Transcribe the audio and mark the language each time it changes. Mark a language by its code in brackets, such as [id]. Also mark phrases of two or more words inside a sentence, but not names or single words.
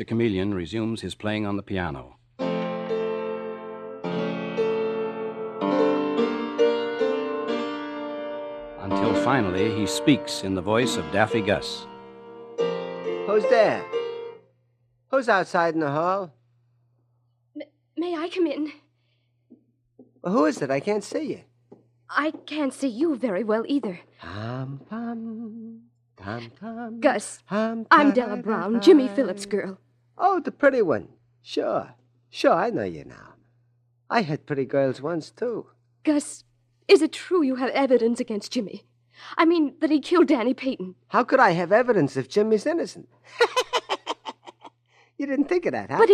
[en] Chameleon resumes his playing on the piano. Until finally he speaks in the voice of Daffy Gus. Who's there? Who's outside in the hall? May I come in? Well, who is it? I can't see you. I can't see you very well either. Hum, hum, hum, hum. Gus, Hum, I'm Della Brown, Jimmy Phillips' girl. Oh, the pretty one. Sure, I know you now. I had pretty girls once, too. Gus, is it true you have evidence against Jimmy? I mean, that he killed Danny Payton. How could I have evidence if Jimmy's innocent? You didn't think of that, huh?